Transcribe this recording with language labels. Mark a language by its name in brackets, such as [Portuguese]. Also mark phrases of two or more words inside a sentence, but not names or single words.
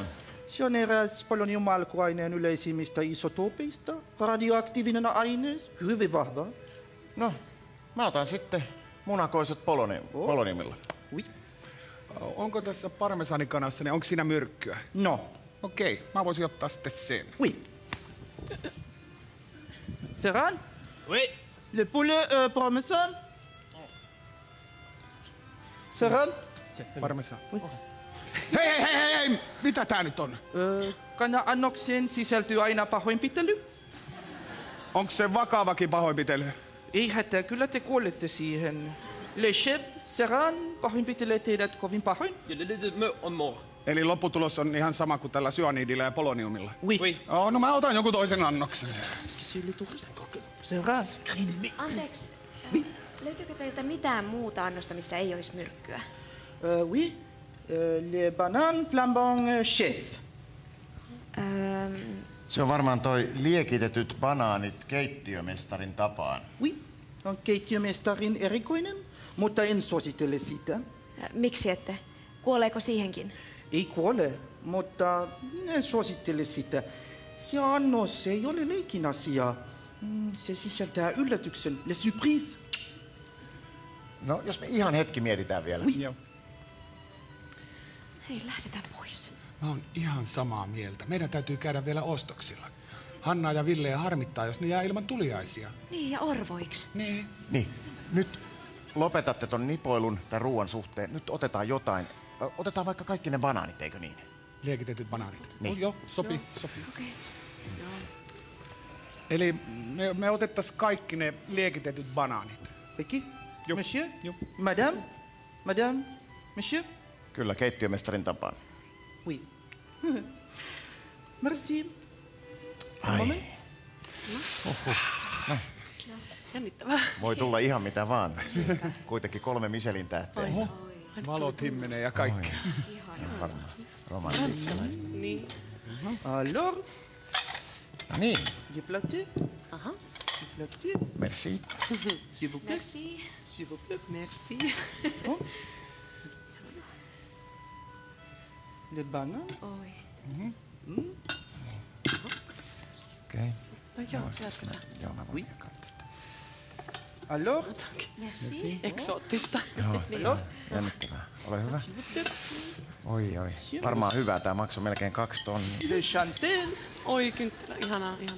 [Finnish] Se on eräs polonium-alkuaineen yleisimmistä isotoopeista. Radioaktiivinen aine, hyvin vahva. No, mä otan sitten munakoisot poloniumilla. [French] Oui. [Finnish] Onko tässä parmesanikanassa, niin onko siinä myrkkyä? No. Okei, mä voisin ottaa sitten sen. [French] Oui. Serran? Oui. Le poulet parmesan? Serran? Parmesan. [Finnish] Hei! Mitä tää nyt on? Kana-annokseen sisältyy aina pahoinpitely. Onko se vakavakin pahoinpitely? Ei hätää, kyllä te kuolette siihen. [French] Le chef, [Finnish] Serran, pahoinpitelee teidät kovin pahoin. [French] On mort. [Finnish] Eli lopputulos on ihan sama kuin tällä syaniidilla ja poloniumilla. [French] Oui. [Finnish] No mä otan joku toisen annoksen. Serran. Anteeksi, löytyykö teiltä mitään muuta annosta, missä ei olisi myrkkyä? [French] Oui. Le banan flambant chef. [Finnish] Se on varmaan toi liekitetyt banaanit keittiömestarin tapaan. [French] Oui. [Finnish] On keittiömestarin erikoinen, mutta en suosittele sitä. Miksi ette? Kuoleeko siihenkin? Ei kuole, mutta en suosittele sitä. Se annos ei ole leikin asia. Se sisältää yllätyksen, [French] le surprise. [Finnish] No, jos me ihan hetki mietitään vielä. [French] Oui. [Finnish] Joo. Hei, lähdetään pois. Mä oon ihan samaa mieltä. Meidän täytyy käydä vielä ostoksilla. Hanna ja Ville harmittaa, jos ne jää ilman tuliaisia. Niin, ja orvoiksi. Niin. Niin, nyt lopetatte ton nipoilun tai ruoan suhteen. Nyt otetaan jotain. Otetaan vaikka kaikki ne banaanit, eikö niin? Liekitetyt banaanit. Niin. Joo, sopii. Okei. Eli me otettais kaikki ne liekitetyt banaanit. Kaikki? Joo. [French] Monsieur? [Finnish] Joo. [French] Madame? Madame? Monsieur? [Finnish] Kyllä, keittiömestarin tapaan. [French] Oui. Merci. [Finnish] Ai, Jännittävää. voi tulla ihan mitä vaan. Kuitenkin 3 Michelin tähteä. Valot himmenee ja kaikki. Varmaan romantiikkalaista. Niin. [French] Alors, [Finnish] No niin, [French] du platé? [Finnish] Aha. [French] Du platé? merci. S'il vous plaît. Merci. S'il vous plaît. Merci. Le banan? [Finnish] Oi. Okei. No joo, jatko sä. Joo, mä voin jakaa tästä. [French] Alors? Merci. [Finnish] Eksoottista. Joo, jännittävää. Ole hyvä. Oi. Varmaan hyvä. Tää maksoi melkein 2 tonnia. [French] Le chantel? [Finnish] Oi, kynttilä. Ihanaa.